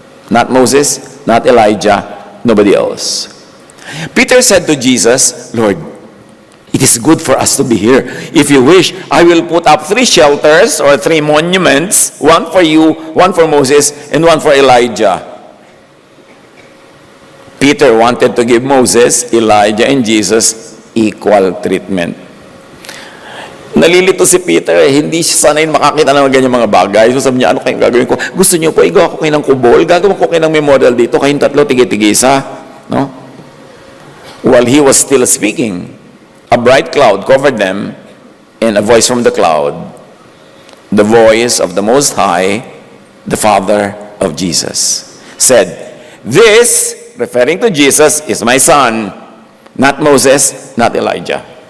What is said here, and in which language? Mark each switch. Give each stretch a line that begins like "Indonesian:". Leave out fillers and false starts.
English: Not Moses, not Elijah, nobody else. Peter said to Jesus, Lord, it is good for us to be here. If you wish, I will put up 3 shelters or 3 monuments, one for you, one for Moses, and one for Elijah. Peter wanted to give Moses, Elijah, and Jesus equal treatment.
Filipino: Nalilito si Peter, hindi siya sanay makakita ng ganyan mga bagay. So sabi niya, ano kayong gagawin ko? Gusto niyo po, igawa ko kayo ng kubol, gagawin ko kayo ng memorial dito, kayong tatlo, tigi-tigisa. No?
English: While he was still speaking, a bright cloud covered them, and a voice from the cloud, the voice of the Most High, the Father of Jesus, said, this, referring to Jesus, is my son, not Moses, not Elijah.